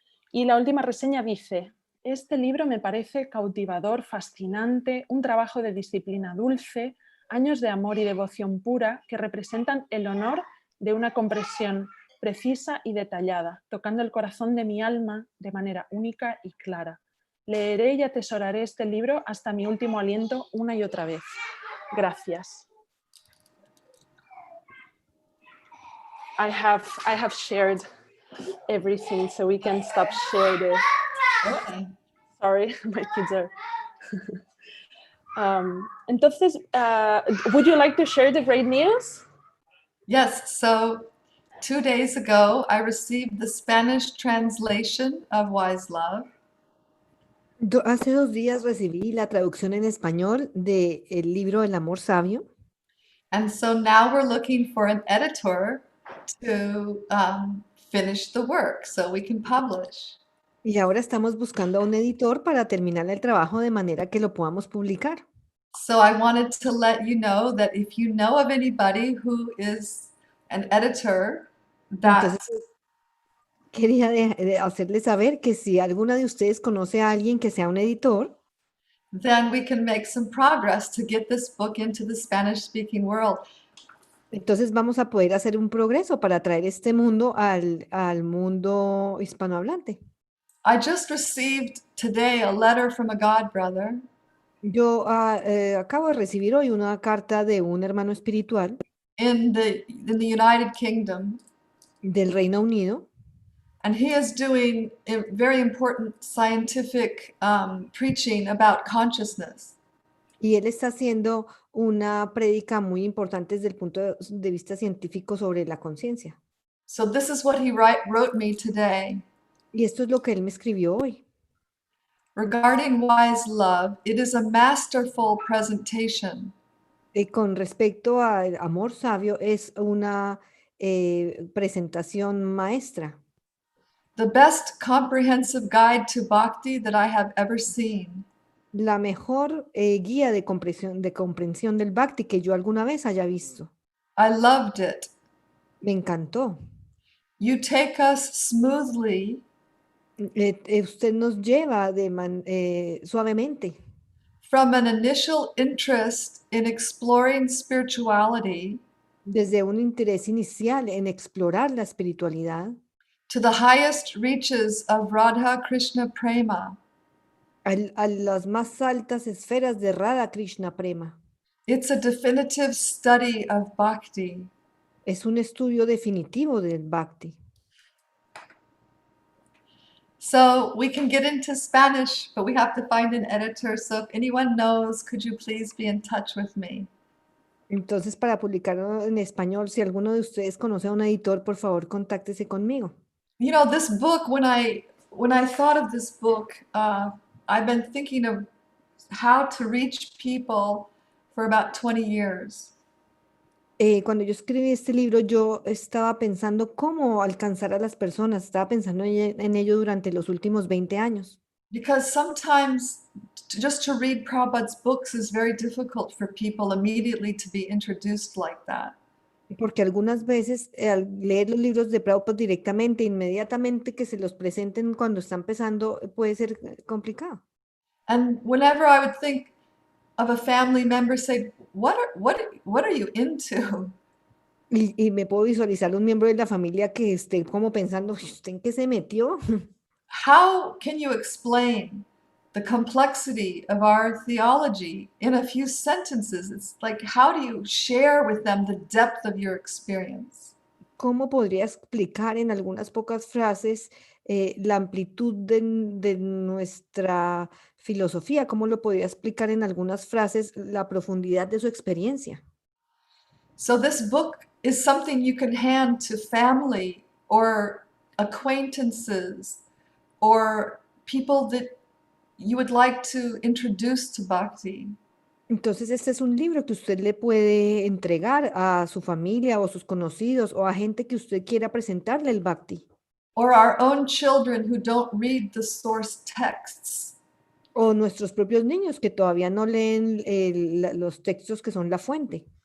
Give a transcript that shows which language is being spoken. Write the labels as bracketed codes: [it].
[es] Y la última reseña dice: este libro me parece cautivador, fascinante, un trabajo de disciplina dulce, años de amor y devoción pura que representan el honor de una comprensión precisa y detallada, tocando el corazón de mi alma de manera única y clara. Leeré y atesoraré este libro hasta mi último aliento una y otra vez. Gracias. [en] I have shared everything, so we can stop sharing. okay. Sorry, my kids are. Entonces, would you like to share the great news? Yes, so 2 days ago, I received the Spanish translation of Wise Love. [es] Hace 2 días recibí la traducción en español del libro El amor sabio. [en] And so now we're looking for an editor to finish the work so we can publish. [es] Y ahora estamos buscando a un editor para terminar el trabajo de manera que lo podamos publicar. [en] So I wanted to let you know that if you know of anybody who is an editor, [es] Entonces, [en] that [es] quería hacerles saber que si alguna de ustedes conoce a alguien que sea un editor, [en] then we can make some progress to get this book into the Spanish-speaking world. [es] entonces vamos a poder hacer un progreso para traer este mundo al mundo hispanohablante. [en] I just received today a letter from a God brother, [es] Yo acabo de recibir hoy una carta de un hermano espiritual [en] in the United Kingdom, [es] del Reino Unido, [en] and he is doing a very important scientific preaching about consciousness. [es] y él está haciendo una prédica muy importante desde el punto de vista científico sobre la conciencia. [en] So this is what he wrote me today. [es] Y esto es lo que él me escribió hoy. [en] Regarding wise love, it is a masterful presentation. [es] Con respecto al amor sabio, es una presentación maestra, [en] The best comprehensive guide to bhakti that I have ever seen. [es] la mejor guía de comprensión del Bhakti que yo alguna vez haya visto. [en] I loved it. [es] Me encantó. [en] You take us smoothly [es] Usted nos lleva suavemente [en] from an initial interest in exploring spirituality [es] desde un interés inicial en explorar la espiritualidad [en] to the highest reaches of Radha Krishna Prema. [es] a las más altas esferas de Radha Krishna Prema. [en] It's a definitive study of bhakti. [es] Es un estudio definitivo del Bhakti. [en] So we can get into Spanish, but we have to find an editor. So if anyone knows, could you please be in touch with me? [es] Entonces, para publicarlo en español, si alguno de ustedes conoce a un editor, por favor, contáctese conmigo. [en] You know, this book, when I thought of this book, I've been thinking of how to reach people for about 20 years. [es] Cuando yo escribí este libro, yo estaba pensando cómo alcanzar a las personas, estaba pensando en ello durante los últimos 20 años. [en] Because sometimes just to read Prabhupada's books is very difficult for people immediately to be introduced like that. [es] Porque algunas veces al leer los libros de Prabhupada directamente, inmediatamente que se los presenten cuando está empezando, puede ser complicado. [en] And whenever I would think of a family member, say, what are you into? [es] Y me puedo visualizar un miembro de la familia que esté como pensando, "Uy, ¿usted en qué se metió?" [en] How can you explain the complexity of our theology in a few sentences? It's like, how do you share with them the depth of your experience? [es] ¿Cómo podría explicar en algunas pocas frases la amplitud de nuestra filosofía? ¿Cómo lo podría explicar en algunas frases la profundidad de su experiencia? [en] So this book is something you can hand to family or acquaintances or people that you would like to introduce to bhakti. [es] Entonces, este es un libro que usted le puede entregar a su familia o a sus conocidos o a gente que usted quiera presentarle el Bhakti. [en] Or our own children who don't read the source texts. [es] O nuestros propios niños que todavía no leen los textos que son la fuente.